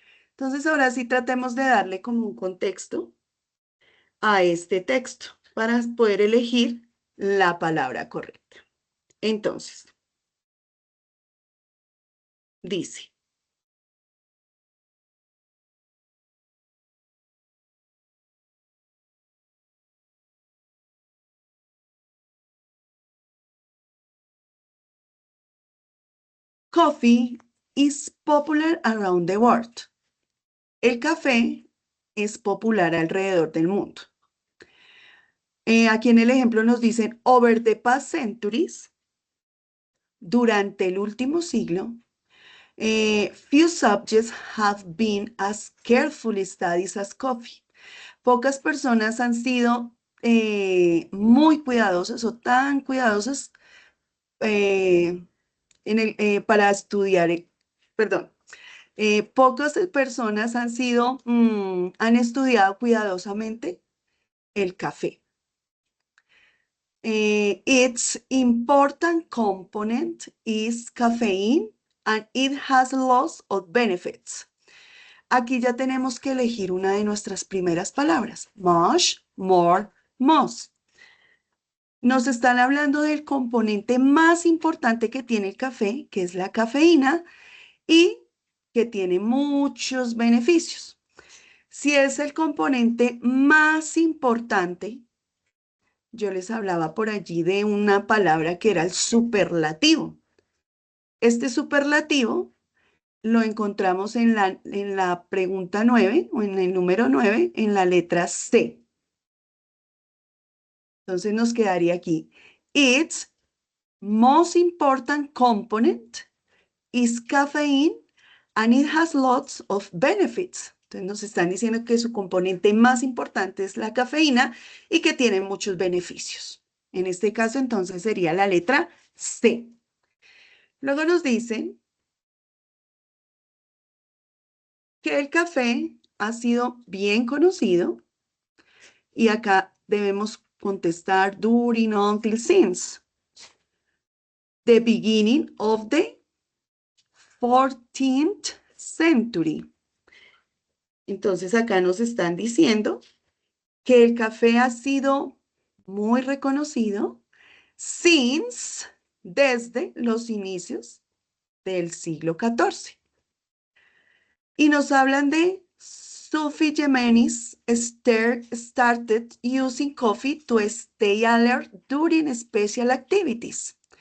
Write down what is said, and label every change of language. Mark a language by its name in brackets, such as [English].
[Spanish] Entonces, ahora sí tratemos de darle como un contexto a este texto para poder elegir la palabra correcta. Entonces, dice, [English] coffee is popular around the world. [Spanish] El café es popular alrededor del mundo. Aquí en el ejemplo nos dicen, [English] over the past centuries, [Spanish] durante el último siglo, [English] few subjects have been as carefully studied as coffee. [Spanish] Pocas personas han sido muy cuidadosas o tan cuidadosas eh, para estudiar, perdón, pocas personas han estudiado cuidadosamente el café. [English] Its important component is caffeine and it has lots of benefits. [Spanish] Aquí ya tenemos que elegir una de nuestras primeras palabras. [English] Much, more, most. [Spanish] Nos están hablando del componente más importante que tiene el café, que es la cafeína, y que tiene muchos beneficios. Si es el componente más importante, yo les hablaba por allí de una palabra que era el superlativo. Este superlativo lo encontramos en la pregunta 9 o en el número 9, en la letra C. Entonces nos quedaría aquí. [English] Its most important component is caffeine and it has lots of benefits. [Spanish] Entonces nos están diciendo que su componente más importante es la cafeína y que tiene muchos beneficios. En este caso entonces sería la letra C. Luego nos dicen que el café ha sido bien conocido y acá debemos contestar [English] during, until, since. The beginning of the 14th century. [Spanish] Entonces acá nos están diciendo que el café ha sido muy reconocido since, desde los inicios del siglo XIV. Y nos hablan de [English] Sophie Jimenez started using coffee to stay alert during special activities.